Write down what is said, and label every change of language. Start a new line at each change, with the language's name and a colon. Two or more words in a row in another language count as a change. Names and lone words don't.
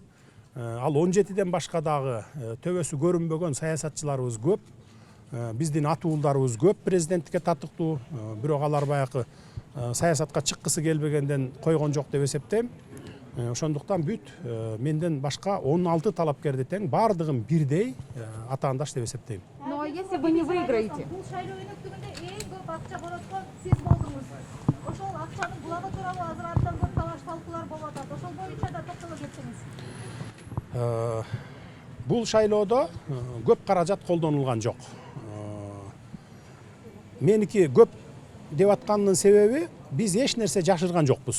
Kyrgyz: Ал 17ден башка дагы төбөсү көрүнбөгөн саясатчыларыбыз көп. Биздин атуулдарыбыз көп президенттикке татыктуу, бирок алар баягы саясатка чыккысы келбегенден койгон жок деп эсептейм. Ошондуктан бүт менден башка 16 талапкерди тең бардыгын бирдей атаандаш деп эсептейм.
Russian: Но если вы не выиграете?
Kyrgyz: Бул шайлоо өнөктүгүндө эң көп акча бороткон сиз болдуңуз. Ошол акчанын булагы тууралуу азыр абдан көп талаш талкуулар болуп атат. Ошол боюнча да токтоло кетсеңиз. Бул шайлоодо көп каражат колдонулган жок. Меники көп деп аткандын себеби биз эч нерсе жашырган жокпуз.